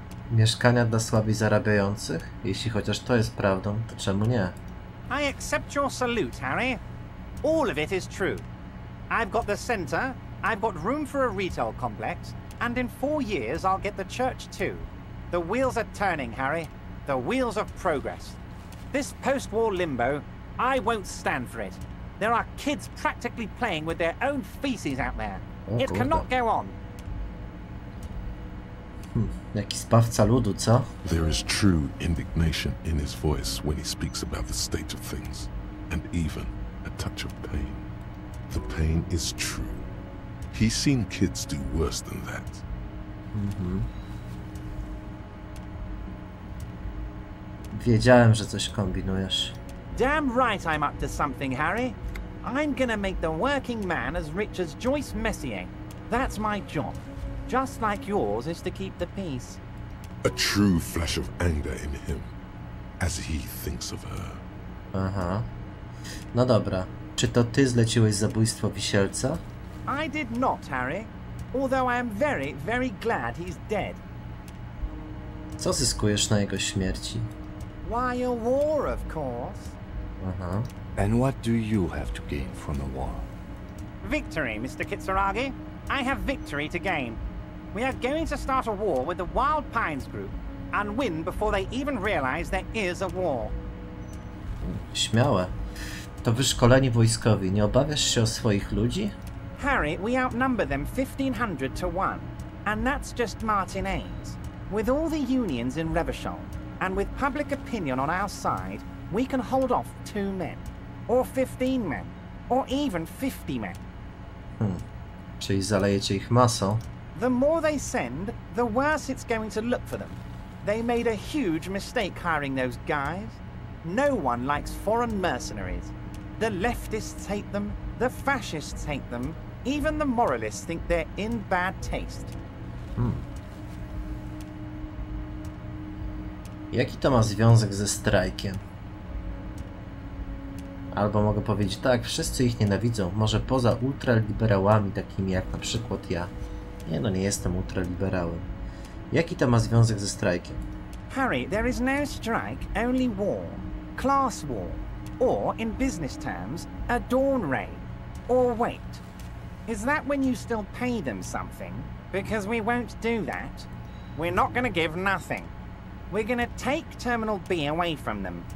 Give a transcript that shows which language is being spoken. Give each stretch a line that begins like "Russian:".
Polish: Mieszkania dla słabiej zarabiających? Jeśli chociaż to jest prawdą, to czemu nie?
English: I accept your salute, Harry. All of it is true. I've got the centre, I've got room for a retail complex, and in 4 years I'll get the church too. The wheels are turning, Harry. The wheels of progress. This post-war limbo, I won't stand for it. There are kids practically playing with their own feces out there. It cannot go on.
Polish: Jaki zbawca ludu, co?
English: There is true indignation in his voice when he speaks about the state of things, and even a touch of pain. The pain is true. He's seen kids do worse than that.
Polish: Wiedziałem, że coś kombinujesz.
English: Damn right I'm up to something, Harry. I'm gonna make the working man as rich as Joyce Messier. That's my job. Just like yours is to keep the peace. A true flash of anger in him, as he thinks of her.
Polish: Aha. No dobra. Czy to ty zleciłeś zabójstwo Wisielca?
English: I did not, Harry. Although I am very, very glad he's dead.
Polish: Co zyskujesz na jego śmierci?
English: Why, a war, of course. Aha. And what do you have to gain from a war? Victory, Mr. Kitsuragi. I have victory to gain. We are going to start a war with the Wild Pines group and win before they even realize there is a war.
Polish: Śmiałe. To wyszkoleni wojskowi. Nie obawiasz się o swoich ludzi?
English: Harry, we outnumber them 1,500 to 1, and that's just Martinez. With all the unions in Revachol, and with public opinion on our side, we can hold off 2 men, or 15 men, or even 50 men.
Polish: Czyli zalejecie ich masą?
English: The more they send, the worse it's going to look for them. They made a huge mistake hiring those guys. No one likes foreign mercenaries. The leftists hate them, the fascists hate them, even the moralists think they're in bad taste.
Polish: Jaki to ma związek ze strajkiem? Albo mogę powiedzieć tak, wszyscy ich nienawidzą, może poza ultraliberałami takimi jak na przykład ja. Nie no, nie jestem ultraliberałem. Jaki to ma związek ze strajkiem?
English: Harry, there is no strike, only war. Class war. Or, in business terms, a dawn raid. Or wait. Is that when you still pay them something? Because we won't do that. We're not gonna give nothing. We're gonna take Terminal B away from them.